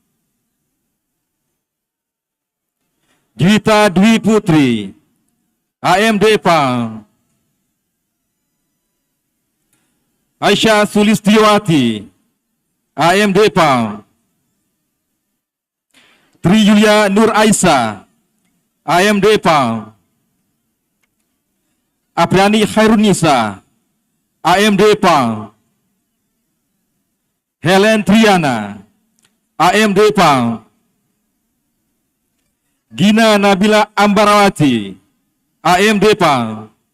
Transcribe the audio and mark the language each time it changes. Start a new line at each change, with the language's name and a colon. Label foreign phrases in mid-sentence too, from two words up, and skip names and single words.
Indonesian: Juwita Dwi Putri, AMD PAM. Aisyah Sulistiawati, AMD PAM. Tri Yulia Nur Aisyah, AMD PAM. Apriani Khairunisa, AMD PAM. Helen Triana, AMD PAM. Gina Nabila Ambarawati, AMD PAM.